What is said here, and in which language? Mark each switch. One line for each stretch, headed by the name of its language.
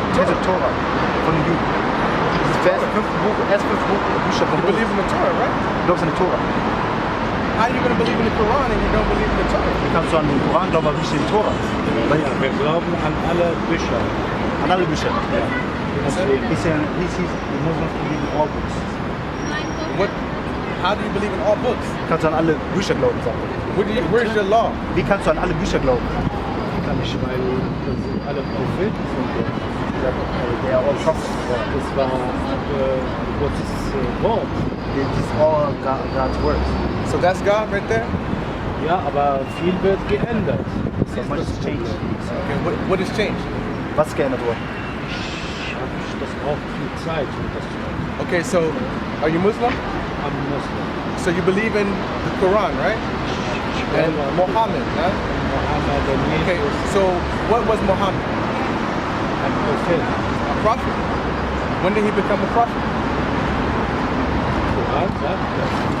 German: Diese Torah von den Juden. Das erste fünf Bücher von
English: You believe in the Torah, right?
German: Du glaubst an die Torah.
English: How are you going to believe in the Quran and you don't believe in the Torah?
German: Wie kannst du an den Koran glauben, aber nicht an die Torah? Wir glauben an alle Bücher. An alle Bücher. Ja.
English: He said the Muslims believe in all books. How do you believe in all books?
German: Kannst du an alle Bücher glauben, sagt er.
English: Where's your law?
German: Wie kannst du an alle Bücher glauben? Kann ich, weil das sind alle Propheten von Gott.
English: They are all prophets.
German: Das war Gottes Wort.
English: This is all God's words. So that's God right there?
German: Ja, aber viel wird geändert.
English: So much has changed. Okay, what has changed?
German: Was ist geändert worden? Das braucht viel Zeit, um das zu ändern.
English: Okay, so are you Muslim? I'm Muslim. So you believe in the Quran, right? And Muhammad, right? Muhammad and Okay, Jesus so what was Muhammad? and Prophet. A prophet. When did he become a prophet?
German: Quran sagt das.